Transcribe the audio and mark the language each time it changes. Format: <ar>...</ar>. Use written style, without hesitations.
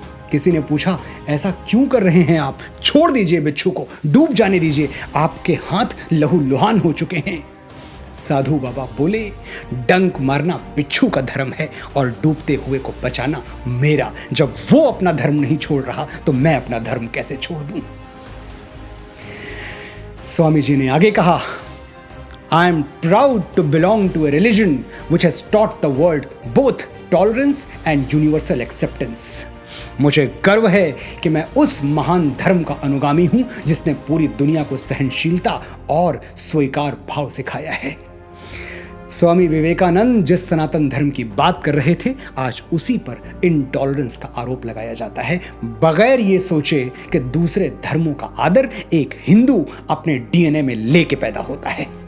<hi>किसी ने पूछा, ऐसा क्यों कर रहे हैं आप? छोड़ दीजिए बिच्छू को, डूब जाने दीजिए, आपके हाथ लहूलुहान हो चुके हैं। साधु बाबा बोले, डंक मारना बिच्छू का धर्म है और डूबते हुए को बचाना मेरा। जब वो अपना धर्म नहीं छोड़ रहा तो मैं अपना धर्म कैसे छोड़ दूं? स्वामी जी ने आगे कहा,</hi> <en>I am proud to belong to a religion which has taught the world both tolerance and universal acceptance.</en> <hi>मुझे गर्व है कि मैं उस महान धर्म का अनुगामी हूं जिसने पूरी दुनिया को सहनशीलता और स्वीकार भाव सिखाया है। स्वामी विवेकानंद जिस सनातन धर्म की बात कर रहे थे, आज उसी पर इनटॉलरेंस का आरोप लगाया जाता है, बगैर ये सोचे कि दूसरे धर्मों का आदर एक हिंदू अपने डीएनए में लेके पैदा होता है।</hi>